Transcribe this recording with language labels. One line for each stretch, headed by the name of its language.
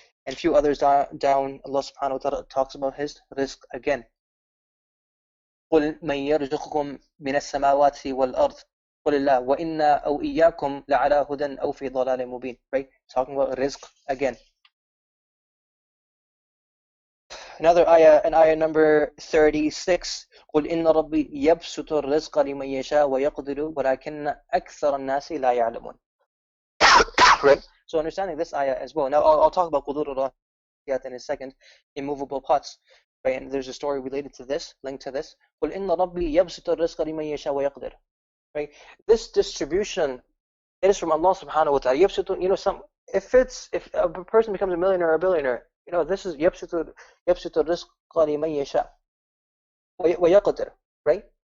English: And a few others down, Allah subhanahu wa ta'ala talks about his rizq again.
Arabic: قُلْ مَنْ يَرْزُقُكُم مِنَ السَّمَاوَاتِ وَالْأَرْضِ قُلِ اللَّهُ وَإِنَّا أَوْ إِيَّاكُمْ لَعَلَى هُدًى أَوْ فِي ضَلَالٍ مُبِينٍ. Right?
English: Talking about rizq again. Another ayah, in ayah number 36,
Arabic: قُلْ إِنَّ رَبِّي يَبْسُطُ الرِّزْقَ لِمَنْ يَشَاءُ وَيَقْدِرُ وَلَكِنَّ أَكْثَرَ النَّاسِ لَا يَعْلَمُونَ.
English: Right? So understanding this ayah as well. Now I'll talk about qudur al-rahiyat in a second, immovable pots. Right? And there's a story related to this, linked to this.
Arabic: قُلْ إِنَّ رَبِّي يَبْسُطُ الرِّزْقَ لِمَنْ يَشَاءُ وَيَقْدِرُ. Right?
English: This distribution, it is from Allah subhanahu wa ta'ala. يَبْسُطُ, if a person becomes a millionaire or a billionaire, this is
Arabic: يَبْسُطُ الرِّزْقَ لِمَنْ يَشَاءُ وَيَقْدِرُ.
English: Right?